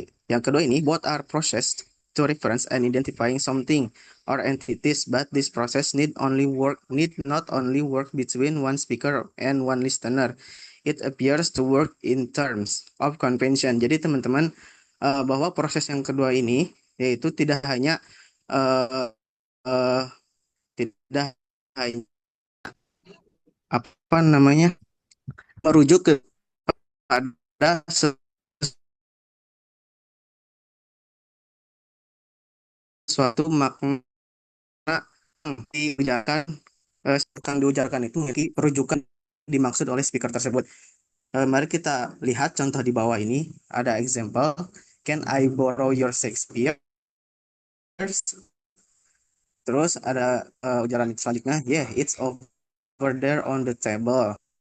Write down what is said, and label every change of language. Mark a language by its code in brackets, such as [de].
[en] Yang kedua ini, both are process to reference and identifying something or entities, but this process need not only work between one speaker and one listener. It appears to work in terms of convention. [id] Jadi teman-teman, bahwa proses yang kedua ini yaitu tidak hanya eh, eh, tidak hanya apa namanya merujuk kepada sesuatu makna yang diujarkan yang diujarkan itu memiliki rujukan dimaksud oleh speaker tersebut. Mari kita lihat contoh di bawah ini. Ada example. [en] Can I borrow your Shakespeare? [id] Terus ada ujaran selanjutnya. [en] Yeah, it's over there on the table.